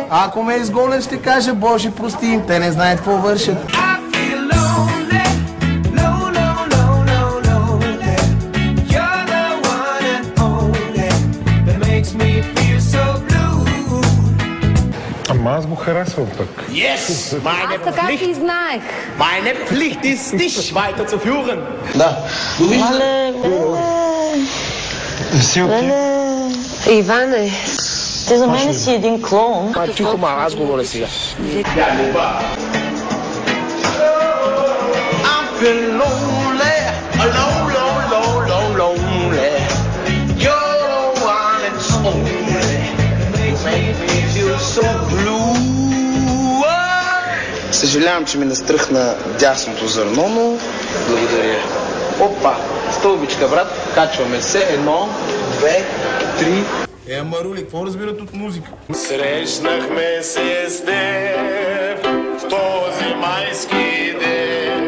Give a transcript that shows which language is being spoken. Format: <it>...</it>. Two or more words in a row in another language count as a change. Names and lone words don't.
<bg>Ако ме изгонят, ще кажа Боже, прости им, те не знаят какво вършат. Ама аз го харесвам пък.</bg> <de>Yes, meine Pflicht. Meine Pflicht ist, dich weiterzuführen.</de> <bg>Да. Иване, ти за мен си един клоун. Тихо, ма, аз говоря сега.</bg> <en>I'm feeling lonely, lonely. You're the one that's only. You make me feel so blue.</en> <bg>Съжалявам, че ми настръхна дясното зърно, но благодаря. Опа, стълбичка, брат, качваме се. 1, 2, 3. Марули, какво разбират от музика? Срещнахме се с теб в този майски ден.</bg>